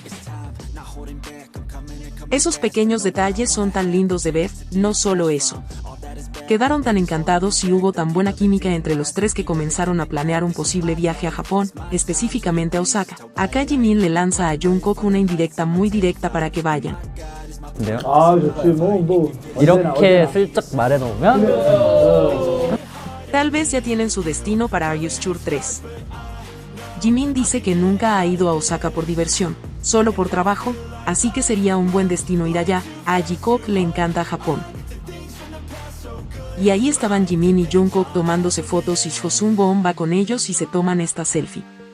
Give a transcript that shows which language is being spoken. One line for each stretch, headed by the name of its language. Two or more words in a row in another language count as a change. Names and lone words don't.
Spanish: Esos pequeños detalles son tan lindos de ver, no solo eso. Quedaron tan encantados y hubo tan buena química entre los tres que comenzaron a planear un posible viaje a Japón, específicamente a Osaka. Acá Jimin le lanza a Jungkook una indirecta muy directa para que vayan.
Korean: 근데요? 아 좋지 뭐 이렇게 슬쩍 말해놓으면
Spanish: Tal vez ya tienen su destino para Are You Sure 3. Jimin dice que nunca ha ido a Osaka por diversión, solo por trabajo, así que sería un buen destino ir allá. A Jikook le encanta Japón. Y ahí estaban Jimin y Jungkook tomándose fotos y Cho Sung-won va con ellos y se toman esta selfie.